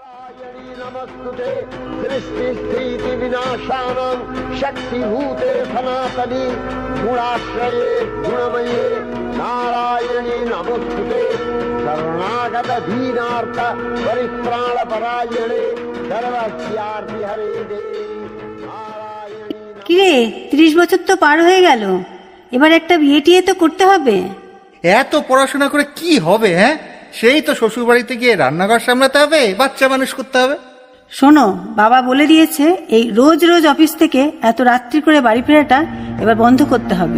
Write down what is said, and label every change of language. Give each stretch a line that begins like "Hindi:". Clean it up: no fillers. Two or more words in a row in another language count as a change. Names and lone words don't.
Sanskrit: नमस्तुते सृष्टि स्थिति विनाशानां शक्तिभूते सनातनी गुणाश्रये गुणमये नारायणी नमस्तुते शरणागत दीनार्थ परित्राण परायणे सर्वस्यार्ति हरे देवी नारायणी।
Bangla: কিরে 30 বছর তো পার হয়ে গেল, এবার একটা বিয়ে টিয়ে তো করতে হবে। এত পড়াশোনা করে কি হবে? হ্যাঁ, সেই তো শ্বশুর বাড়িতে গিয়ে রান্নাঘর সামলাতে হবে, বাচ্চা মানুষ করতে হবে। শোনো, বাবা বলে দিয়েছে এই রোজ রোজ অফিস থেকে এত রাত্রি করে বাড়ি ফেরাটা এবার বন্ধ করতে হবে।